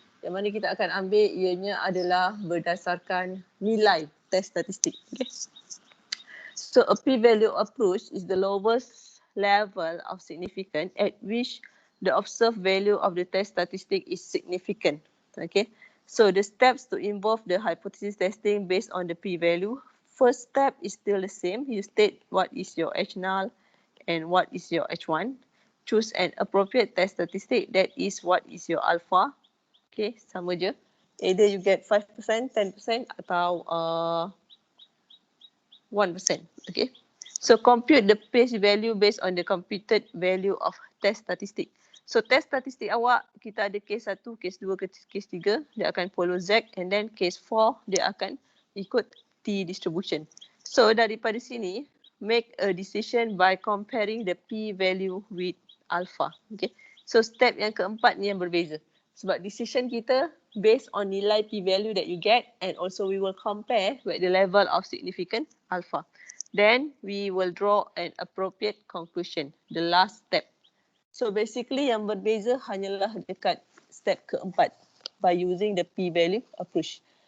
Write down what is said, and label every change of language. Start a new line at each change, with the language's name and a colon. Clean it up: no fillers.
Malay: Yang mana kita akan ambil ianya adalah berdasarkan nilai test statistic.
English: Okay. So a P-value approach is the lowest level of significance at which the observed value of the test statistic is significant. Okay. So the steps to involve the hypothesis testing based on the P-value. First step is still the same. You state what is your H null and what is your H1. Choose an appropriate test statistic, that is what is your alpha. Okay,
Malay: sama je.
English: Either you get 5%, 10% atau 1%. Okay. So compute the place value based on the computed value of test statistic. So test statistic
Malay: awak, kita ada
English: case 1, case 2, case 3, dia akan follow Z and then case 4 dia akan ikut T distribution. So
Malay: daripada sini,
English: make a decision by comparing the P value with alpha. Okay.
Malay: So step yang keempat ni yang berbeza.
English: Sebab decision kita based on nilai P value that you get and also we will compare with the level of significant alpha. Then we will draw an appropriate conclusion, the last step.
Malay: So basically yang berbeza hanyalah dekat step keempat
English: by using the P value approach.